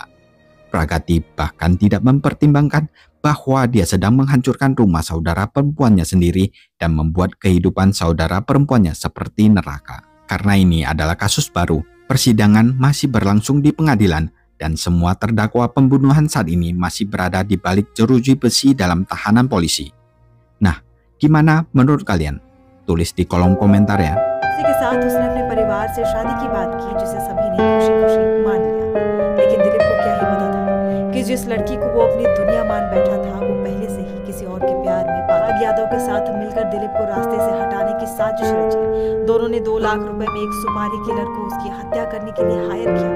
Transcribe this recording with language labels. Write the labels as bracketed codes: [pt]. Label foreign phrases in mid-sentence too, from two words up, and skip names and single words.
[id] Pragati bahkan tidak mempertimbangkan bahwa dia sedang menghancurkan rumah saudara perempuannya sendiri dan membuat kehidupan saudara perempuannya seperti neraka. Karena ini adalah kasus baru, persidangan masih berlangsung di pengadilan dan semua terdakwa pembunuhan saat ini masih berada di balik jeruji besi dalam tahanan polisi. Nah, gimana menurut kalian? Tulis di kolom komentar ya. [hi] उसी के साथ उसने अपने परिवार से शादी की बात की जिसे सभी ने खुशी-खुशी मान लिया। लेकिन दिलीप को क्या ही पता था कि जिस लड़की को वो अपनी दुनिया मान बैठा था वो पहले से ही किसी और के प्यार में पराग यादव के साथ मिलकर दिलीप को रास्ते से हटाने की साजिश रची। दोनों ने 2 लाख रुपए में एक सुपारी किलर को उसकी हत्या करने के लिए हायर किया।